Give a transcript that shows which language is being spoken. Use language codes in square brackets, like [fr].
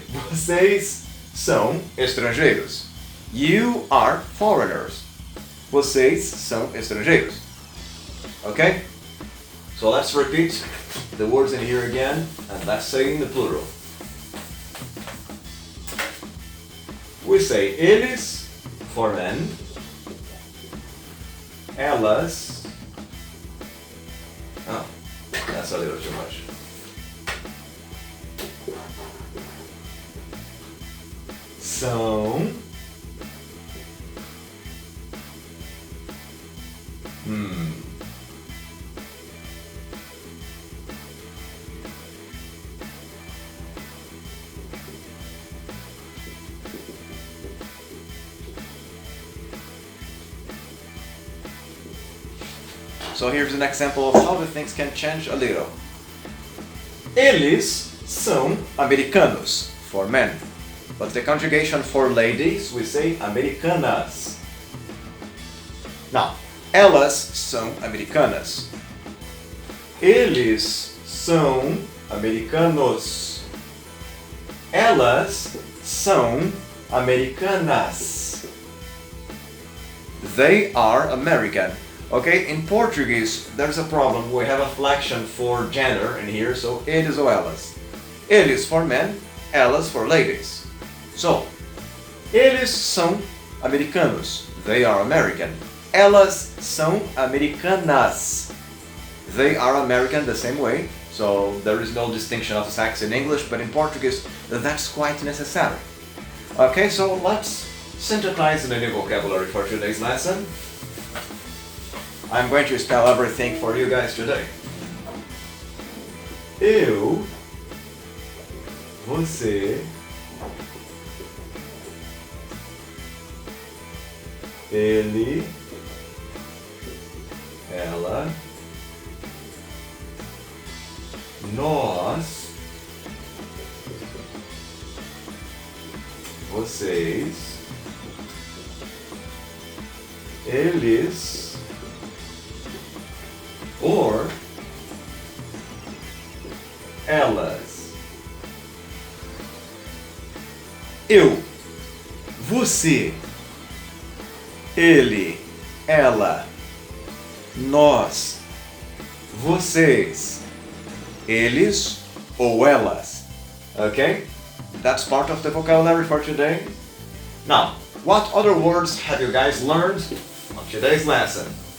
[pt] Vocês são estrangeiros. [en] You are foreigners. [pt] Vocês são estrangeiros. [en] Okay? So let's repeat the words in here again, and let's say in the plural. We say eles for men, [pt] Elas. [en] Oh, that's a little too much. [pt] São. [en] So here's an example of how the things can change a little. [pt] Eles são americanos, [en] for men. But the conjugation for ladies, we say americanas. [pt] Now, elas são americanas. Eles são americanos. Elas são americanas. [en] They are American. Okay, in Portuguese, there's a problem. We have a flexion for gender in here, so [pt] eles ou elas. [en] Eles for men, elas for ladies. So, [pt] eles são americanos. [en] They are American. [pt] Elas são americanas. [en] They are American the same way. So, there is no distinction of sex in English, but in Portuguese, that's quite necessary. Okay, so let's synthesize the new vocabulary for today's lesson. I'm going to spell everything for you guys today. [pt] Eu, você, ele, ela, nós, vocês, eles, or elas. Eu, você, ele, ela, nós, vocês, eles ou elas. [en] Okay? That's part of the vocabulary for today. Now, what other words have you guys learned on today's lesson?